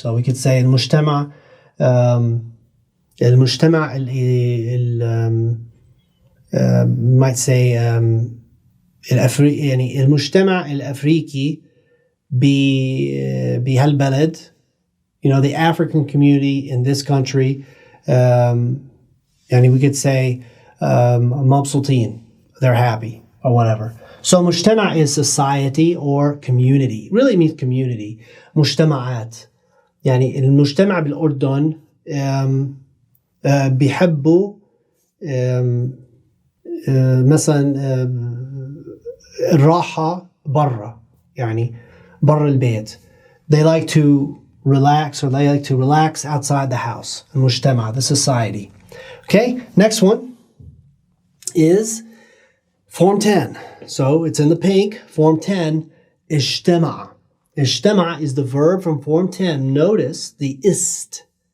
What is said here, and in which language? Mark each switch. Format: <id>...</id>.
<en>So we could say المجتمع المجتمع might say</en> <ar>يعني المجتمع الأفريقي بهالبلد,</ar> <en>you know, the African community in this country, and we could say مبسوطين, they're happy or whatever. So مجتمع is society or community. It really means community.</en> <ar>مجتمعات. يعني المجتمع بالأردن بيحبوا مثلا الراحة برا, يعني برا البيت.</ar> <en>They like to relax, or they like to relax outside the house. المجتمع, the society. Okay, next one is Form 10. So it's in the pink. Form 10, اجتمع. اجتمع is the verb from Form 10. Notice the ist.</en>